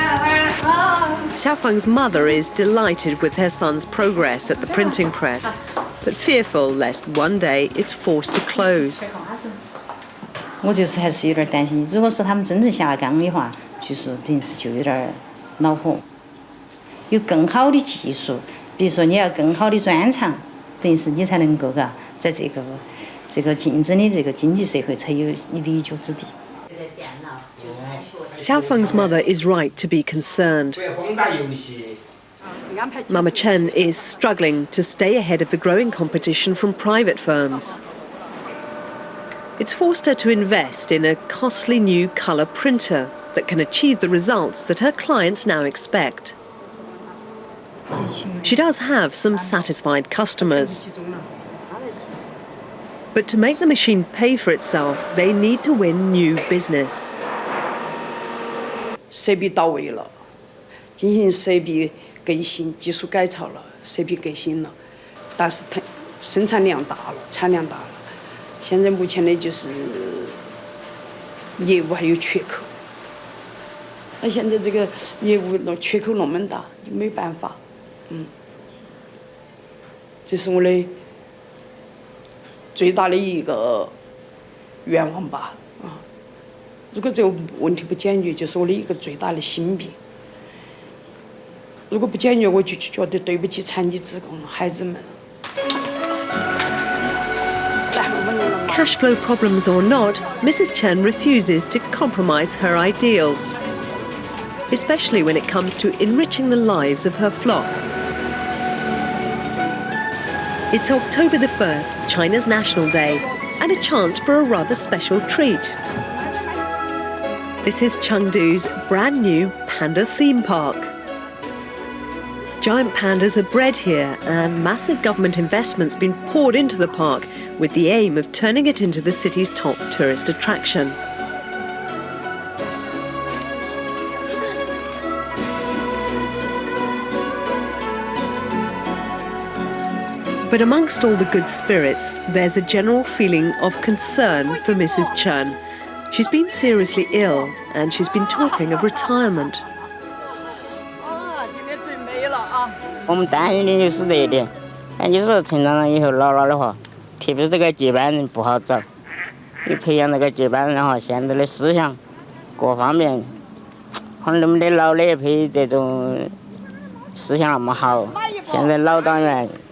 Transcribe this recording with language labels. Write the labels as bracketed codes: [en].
[en] Xiaofeng's mother is delighted with her son's progress at the printing press, but fearful lest one day it's forced to close. [zh] 我就是还是有点担心，如果是他们真正下岗的话，就是等于是就有点恼火。有更好的技术，比如说你要更好的专长，等于是你才能够在这个竞争的这个经济社会才有你的一席之地。 [en] Xiaofeng's mother is right to be concerned. Mama Chen is struggling to stay ahead of the growing competition from private firms. It's forced her to invest in a costly new colour printer that can achieve the results that her clients now expect. She does have some satisfied customers. But to make the machine pay for itself, they need to win new business. [zh] 设备到位了，进行设备更新、技术改造了，设备更新了，但是它生产量大了，产量大了。现在目前的就是业务还有缺口。那现在这个业务缺口那么大，就没办法，这是我的最大的一个愿望吧，如果这个问题不解决，就是我的一个最大的心病。如果不解决，我就觉得对不起残疾职工孩子们。 [en] Cash flow problems or not, Mrs. Chen refuses to compromise her ideals, especially when it comes to enriching the lives of her flock. It's October the 1st, China's National Day, and a chance for a rather special treat. This is Chengdu's brand new panda theme park. Giant pandas are bred here, and massive government investment's been poured into the park with the aim of turning it into the city's top tourist attraction. But amongst all the good spirits, there's a general feeling of concern for Mrs. Chen. She's been seriously ill, and she's been talking of retirement. [zh] 我们担心的就是这一点，就是成长了以后老了的话，特别是这个接班人不好找，你培养那个接班人的话，现在的思想各方面，可能我们的老的一批这种思想那么好，现在老党员。